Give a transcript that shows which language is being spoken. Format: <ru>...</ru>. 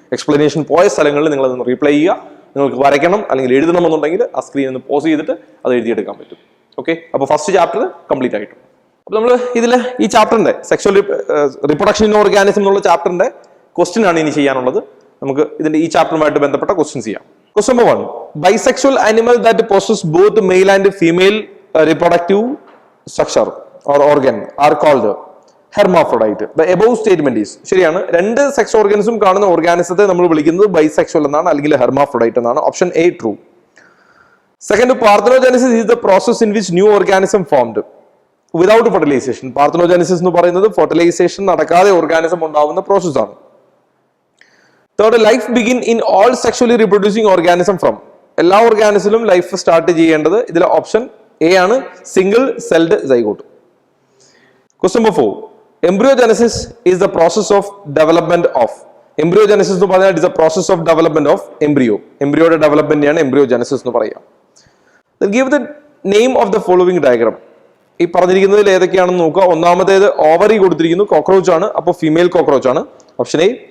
<ml>Explanation പോയ സ്ഥലങ്ങളിൽ നിങ്ങൾ അതൊന്ന് റീപ്ലൈ ചെയ്യുക. നിങ്ങൾക്ക് വരയ്ക്കണം അല്ലെങ്കിൽ എഴുതണമെന്നുണ്ടെങ്കിൽ ആ സ്ക്രീനിൽ നിന്ന് പോസ് ചെയ്തിട്ട് അത് എഴുതിയെടുക്കാൻ പറ്റും. ഓക്കെ, അപ്പോൾ ഫസ്റ്റ് ചാപ്റ്റർ കംപ്ലീറ്റ് ആയിട്ടും. അപ്പൊ നമ്മൾ ഇതില് ഈ ചാപ്റ്ററിന്റെ സെക്ഷൽ റീപ്രൊഡക്ഷൻ ഇൻ ഓർഗാനിസം എന്നുള്ള ചാപ്റ്ററിന്റെ ക്വസ്റ്റ്യൻ ആണ് ഇനി ചെയ്യാനുള്ളത്. നമുക്ക് ഇതിന്റെ ഈ ചാപ്റ്ററുമായിട്ട് ബന്ധപ്പെട്ട ക്വസ്റ്റ്യൻസ് ചെയ്യാം. Question number 1: bisexual animal that</ml> <en>possess both male and female reproductive structure or organ are called hermaphrodite. The above statement is,</en> <ml>ശരിയാണ്. രണ്ട് സെക്സ് ഓർഗൻസും കാണുന്ന ഓർഗാനിസത്തെ നമ്മൾ വിളിക്കുന്നത് ബൈസെക്ഷൽ എന്നാണ്, അല്ലെങ്കിൽ ഹെർമാഫ്രോഡൈറ്റ് എന്നാണ്. Option A true. Second, parthenogenesis</ml> <en>is the process in which new organism formed without fertilization.</en> <ml>Parthenogenesis എന്ന് പറയുന്നത് ഫെർട്ടിലൈസേഷൻ നടക്കാതെ ഓർഗാനിസം ഉണ്ടാവുന്ന പ്രോസസ് ആണ്. Third, life begin in all sexually reproducing organism from. എല്ലാ ഓർഗാനിസിലും ലൈഫ് സ്റ്റാർട്ട് ചെയ്യേണ്ടത് ഇതിലെ option A ആണ്, single celled zygote. Question number 4:</ml> <en>embryogenesis is the process of development of.</en> <ml>Embryogenesis എന്ന് പറഞ്ഞാൽ it's A process of development of embryo. എംബ്രിയോയുടെ ഡെവലപ്മെന്റിനെയാണ് embryogenesis എന്ന് പറയാം. Give the name of the following diagram. ഈ പറഞ്ഞിരിക്കുന്നതിൽ ഏതൊക്കെയാണെന്ന് നോക്കുക. ഒന്നാമത്തേത് ഓവറി കൊടുത്തിരിക്കുന്നു, കോക്രോച്ച് ആണ്, അപ്പോൾ ഫീമെയിൽ കോക്രോച്ച് ആണ്, ഓപ്ഷൻ എ.</ml>